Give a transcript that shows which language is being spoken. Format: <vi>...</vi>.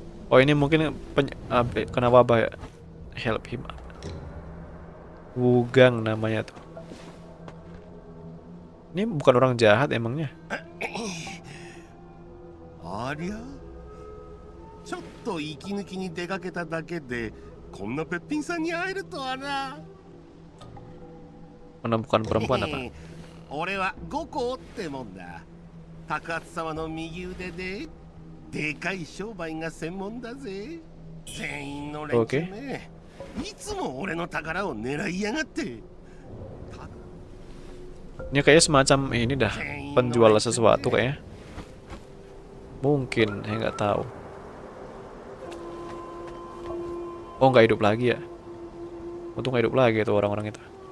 <id>Oh ini mungkin kena wabah ya.</id> <en>Help him.</en> <id>Wugang namanya tuh. Ini bukan orang jahat emangnya.</id> <ja>ありゃちょっと息抜きに出かけただけでこんなべっぴんさんに会えるとはな</ja> <id>Menemukan perempuan apa?</id> <ja>俺は五行ってもんだ高圧様の右腕ででかい商売が専門だぜ全員の連中ねいつも俺の宝を狙いやがって</ja> <id>Ini kayaknya semacam ini dah penjual sesuatu kayaknya. Mungkin, saya nggak tahu. Oh, nggak hidup lagi ya? Untung nggak hidup lagi tuh orang-orang itu.</id>